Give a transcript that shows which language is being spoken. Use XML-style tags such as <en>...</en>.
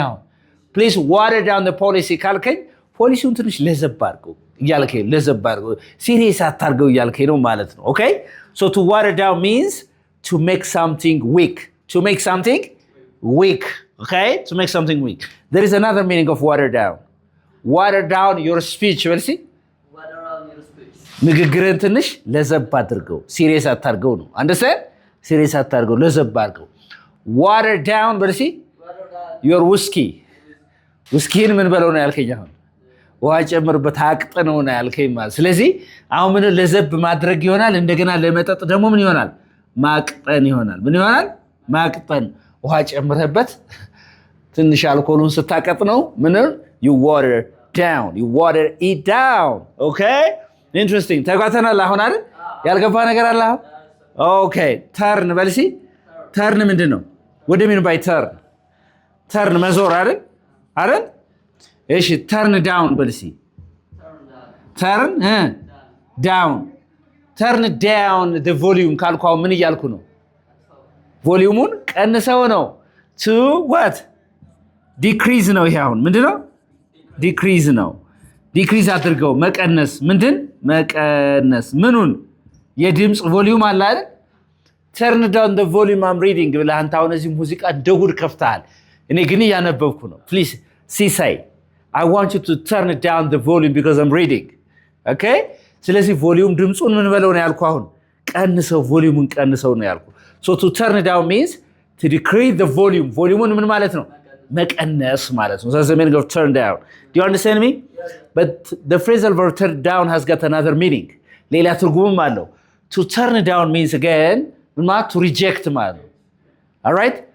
<am>አሁን</am> <en>please water down the policy</en> <am>ካልከኝ ፖሊሲውን ትንሽ ለዘብ አድርገው እያልከኝ ለዘብ አድርገው ሲሪየስ አታርገው እያልከኝ ነው ማለት ነው።</am> <en>Okay? So to water down means to make something weak. To make something weak. Okay? To make something weak. There is another meaning of water down. Water down your speech. Well, see? Water down your speech.</en> <am>ንግግርን ትንሽ ለዘብ አድርገው ሲሪየስ አታርገው ነው።</am> <en>Understand?</en> <am>ሲሪየስ አታርገው ለዘብ አድርገው።</am> <en>Water down</en> <am>በልሲ</am> <en>your whiskey.</en> <am>whiskeyን ምን በለው ነው ያልከኝ? አሁን ውሃ ጨምርበት አቅጥነው ነው ያልከኝ ማለት። ስለዚህ አሁን ምን ለዘብ ማድረግ ይሆናል። እንደገና ለመጠጥ ደግሞ ምን ይሆናል? ማቅጠን ይሆናል። ምን ይሆናል? ማቅጠን። ውሃ ጨምረበት ትንሽ አልኮሉን ስታቀጥነው ምን</am> <en>you water down. You water it down. Okay? Interesting.</en> <am>ተጓተናል አሁን አይደል? ያልገባ ነገር አለ አሁን?</am> <en>Okay. turn</en> <am>በልሲ</am> <en>turn</en> <am>ምንድን ነው?</am> <en>what do you mean by turn? turn</en> <am>መዞር አይደል? አይደል? እሺ</am> <en>turn down</en> <am>በልሲ</am> <en>turn down. turn down the volume</en> <am>ካልኳው ምን እያልኩ ነው? ቮሊዩሙን ቀንሰው ነው።</am> <en>to what? decrease</en> <am>ነው። ይሄ አሁን ምንድነው? decrease ነው። decrease አድርገው መቀነስ። ምንድን መቀነስ? ምኑን? የድምጽ ቮሊዩም አለ አይደል?</am> <en>turn down the volume I'm reading</en> <am>ብለህ አንተ አሁን እዚህ ሙዚቃ ደጉድ ከፍተሃል። እኔ ግን እያነበብኩ ነው።</am> <en>please say I want you to turn down the volume because I'm reading. Okay?</en> <am>ስለዚህ ቮሊዩም ድምጹን ምን በለው ነው ያልኩ? አሁን ቀንሰው ቮሊዩሙን ቀንሰው ነው ያልኩ።</am> <en>so to turn down means to decrease the volume.</en> <am>ቮሊዩሙን ምን ማለት ነው? መቀነስ ማለት ነው።</am> <en>That's the meaning of turn down. Do you understand me? Yes. But the phrasal verb turn down has got another meaning.</en> <am>ሌላ ትርጉምም አለው።</am> <en>to turn down means again</en> <am>ማለት</am> <en>to reject</en> <am>ማለት ነው።</am> <en>all right?</en>